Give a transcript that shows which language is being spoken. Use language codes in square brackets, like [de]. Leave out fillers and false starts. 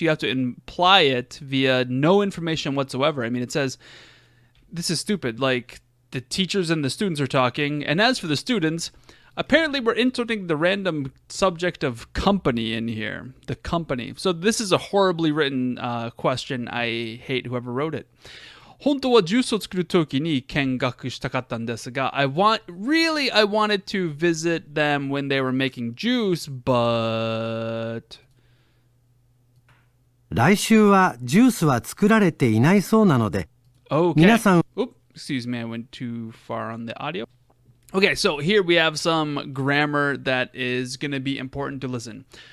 [en] You have to imply it via no information whatsoever. I mean, it says, this is stupid, like the teachers and the students are talking, and as for the students, apparently we're inserting the random subject of company in here, the company. So this is a horribly written question. I hate whoever wrote it. [ja] 本当はジュースを作るときに見学したかったんですが [en] I wanted to visit them when they were making juice, but [ja] 来週はジュースは作られていないそうなので、皆さん [en] excuse me, I went too far on the audio. Okay, so here we have some grammar that is going to be important to listen.